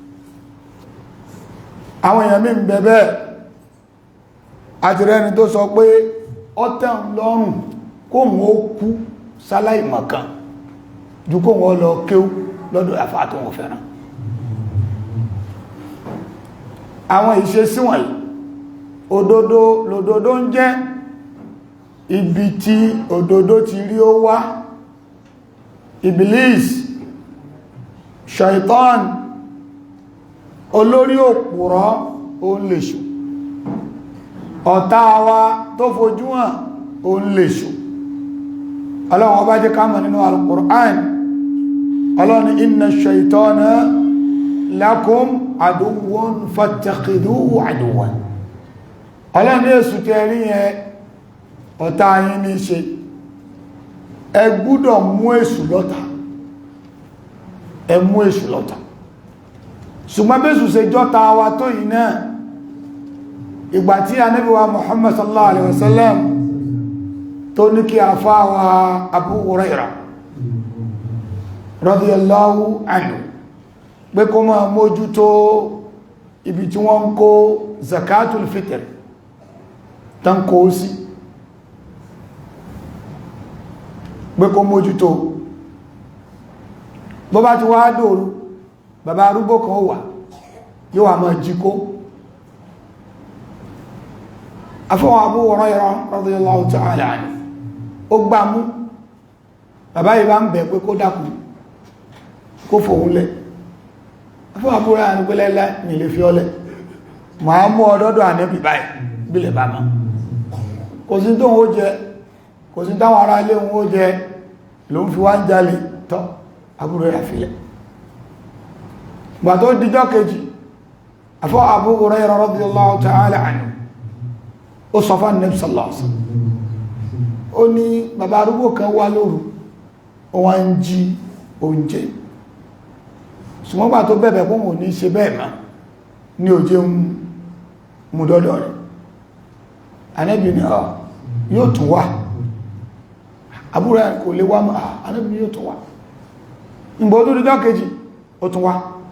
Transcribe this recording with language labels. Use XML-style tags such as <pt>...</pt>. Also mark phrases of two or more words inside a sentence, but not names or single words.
<yo>àwọn èèyàn mi ń bẹ̀bẹ̀ àti rẹni tó sọ pé ọ́tẹ̀ lọ́rùn kóhun ó kú sáláì mọ̀kan ju kóhun ó lọ kéwú lọ́dọ̀ àfáà tó wọ́n fẹ́ràn àwọn ìṣesí wọ̀nyí òdodo lòdodo ń jẹ́ ibi tí òdodo ti rí ó wá Iblis Shaitan olórí òpùrọ́ ó ń lè ṣù ọ̀tá wa tó fojú hàn ó ń lè ṣù Ọlọ́run ọba jẹ́ ká mọ̀ nínú Al-Qur'an Ọlọ́run</yo> <ar>إن الشيطان لكم عدو فاتخذوه عدوا</ar> <yo>Ọlọ́run Èṣù tẹ́rí yẹn ọ̀tá yín ní ṣe ẹ gbọ́dọ̀ mú Èṣù lọ́tà ẹ mú Èṣù lọ́tà ṣùgbọ́n bẹ́sù ṣe jọ́ta wa tó yìí náà ìgbà tí Ànábì wa Muhammad</yo> <ar>صلى الله عليه وسلم</ar> <yo>tó ní kí àfá wa Abu Hurairah</yo> <ar>رضي الله عنه</ar> <yo>pé kó máa mójútó ibi tí wọ́n ń kó</yo> <ar>زكاة الفطر</ar> <yo>tán kó sí pé kó mójútó bó bá ti wá dòrú bàbá arúgbó kan wà yóò wà máa jí kó afọ́wọ́ Abu Hurairah</yo> <ar>رضي الله تعالى عنه</ar> <yo>ó gbá mú bàbá yìí bá ń bẹ̀ pé kó dákun kó fòun lẹ̀ afọ́wọ́ Abu Hurairah ní pẹ́lẹ́lẹ́ ní ilé fi ọlẹ̀ máa mú ọdọ́dọ̀ Ànábì báyìí bílẹ̀ bá mọ́ kò sí tó ń ó jẹ kò sí táwọn ará ilé ń ó jẹ ló ń fi wá ń jalè tọ́ Abu Hurairah filẹ̀ gbà tó díjọ́ kejì afọ́ Abu Hurairah</yo> <ar>رضي الله تعالى عنه</ar> <yo>ó sọ fún Nabi</yo> <ar>صلى الله عليه وسلم</ar> <yo>ó ní bàbá arúgbó kan wá lóru wọ́n ń jí oúnjẹ ṣùgbọ́n gbà tó bẹ̀bẹ̀ fún òní ṣe bẹ́ẹ̀ má ní òjé ń mú dọ́dọ̀ rẹ̀ Ànábì ní yóò tún wá àbúrò ẹ̀ kò lè wá mọ́ Ànábì yóò tún wá ìgbò tó rí jọ́ kejì ó tún wá</yo>